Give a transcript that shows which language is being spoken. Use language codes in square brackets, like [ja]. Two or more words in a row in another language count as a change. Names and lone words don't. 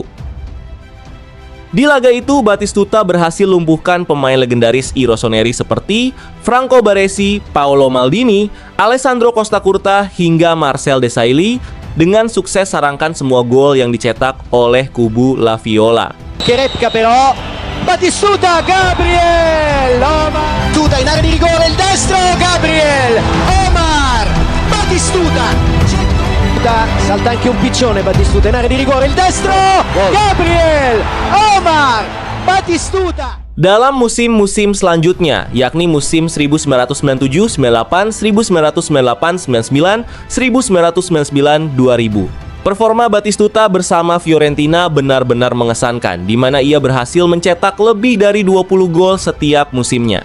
[id] Di laga itu, Batistuta berhasil lumpuhkan pemain legendaris I Rossoneri seperti Franco Baresi, Paolo Maldini, Alessandro Costacurta, hingga Marcel Desailly, dengan sukses sarangkan semua gol yang dicetak oleh kubu La Viola. [it] Che replica però Batistuta, Gabriel Omar, Batistuta in area di rigore, il destro, Gabriel Omar, Batistuta salta anche un piccione, Batistuta in area di rigore, il destro, Gabriel Omar, Batistuta. [id] Dalam musim-musim selanjutnya, yakni musim 1997, 98, 1998, 99, 1999, 2000. Performa Batistuta bersama Fiorentina benar-benar mengesankan, di mana ia berhasil mencetak lebih dari 20 gol setiap musimnya.